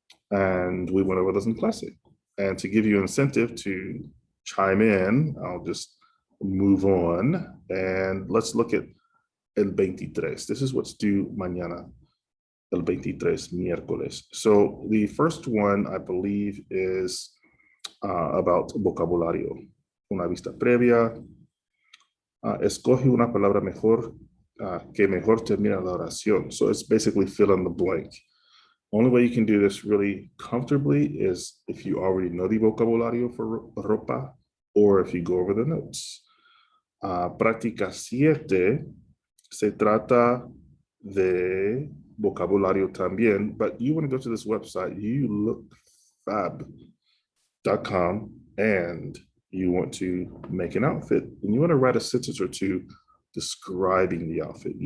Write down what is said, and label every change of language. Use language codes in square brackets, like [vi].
[en] And we went over those in clase. And to give you incentive to chime in, I'll just move on and let's look at [es] el 23. [en] This is what's due mañana. [es] el 23, miércoles. [en] So the first one, I believe, is about vocabulario. [es] Una vista previa. Escoge una palabra mejor que mejor termina la oración. [en] So it's basically fill in the blank. Only way you can do this really comfortably is if you already know the vocabulario for ropa or if you go over the notes. [es] Práctica 7 se trata de vocabulario también, [en] but you want to go to this website, youlooffab.com, and you want to make an outfit, and you want to write a sentence or two describing the outfit.